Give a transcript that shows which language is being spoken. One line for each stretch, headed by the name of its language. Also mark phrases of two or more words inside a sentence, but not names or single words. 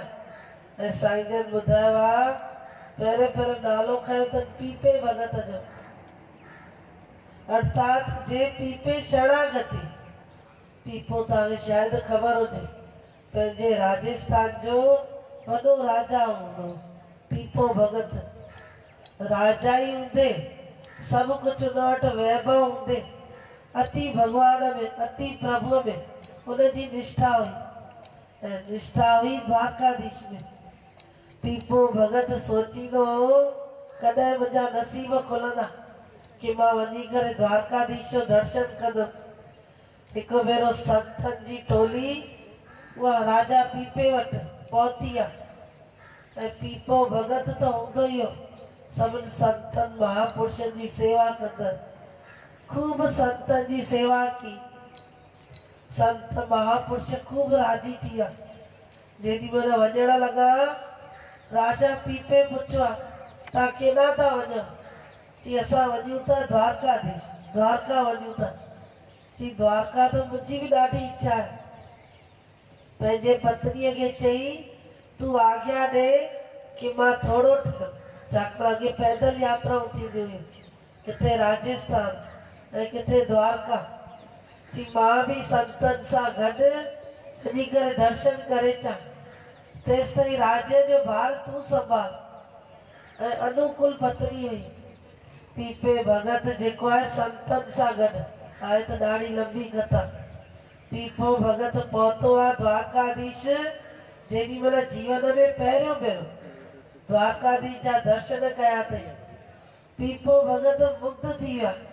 Sindhi: ऐं साईं जन ॿुधायो आहे पहिरें नालो खयो अथनि पीपे भगत जो, अर्थात जे पीपे शरणागति। पीपो तव्हांखे शायदि ख़बर हुजे पंहिंजे राजस्थान जो वॾो राजा हूंदो पीपो भगत। राजा ई हूंदे, सभु कुझु हुन वटि वैभव हूंदे, अति भगवान में अति प्रभुअ में हुनजी निष्ठा हुई ऐं निष्ठा हुई द्वारकाधीश में। पीपो भगत सोचींदो हो कॾहिं मुंहिंजा नसीब खुलंदा कि मां वञी करे द्वारकाधीश जो दर्शन कंदुमि। हिकु भेरो संतनि जी टोली उहा राजा पीपे वटि पहुती आहे ऐं पीपो भगत त हूंदो ई हो सभिनि संतनि महापुरुषनि जी सेवा कंदड़। खूब संतनि जी सेवा की। संत महापुरुष खूब राजी थी विया। जेॾी महिल वञण लॻा राजा पीपे पुछियो आहे तव्हां केॾां था वञो? चई असां वञूं था द्वारकाधीश, द्वारका वञूं था। चई द्वारका त मुंहिंजी बि ॾाढी इच्छा आहे। पंहिंजे पत्नीअ खे चई तूं आज्ञा ॾे कि मां थोरो छाकाणि अॻे पैदल यात्राऊं थींदियूं हुयूं, किथे राजस्थान ऐं किथे द्वारका। चई मां बि संतनि सां गॾु वञी करे दर्शन करे अचां। तेसि ताईं राज्य जो भार तूं संभाल। ऐं अनुकूल पत्नी हुई। पीपे भगत जेको आहे संतनि सां गॾु आहे त ॾाढी लंबी कथा। पीपो भगत पहुतो आहे द्वारकाधीश। जेॾी महिल जीवन में पहिरियों भेरो द्वारकाधीश जा दर्शन कया अथई, पीपो भगत मुग्ध थी विया।